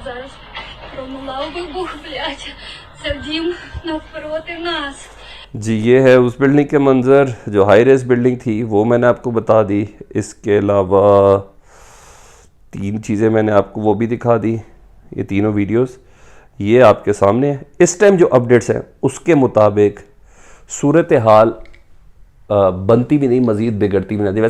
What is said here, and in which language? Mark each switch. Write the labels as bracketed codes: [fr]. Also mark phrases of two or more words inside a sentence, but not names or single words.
[uk] Зараз промолав вибух, блядь. Це дім навпроти нас. [hi] जी, ये है उस बिल्डिंग के मंजर जो हाई रेस बिल्डिंग थी, वो मैंने आपको बता दी। इसके अलावा 3 चीज़ें मैंने आपको वो भी दिखा दी, ये तीनों वीडियोस। ये आपके सामने है। इस टाइम जो अपडेट्स हैं उसके मुताबिक सूरत हाल बनती भी नहीं, मज़ीद बिगड़ती भी नहीं।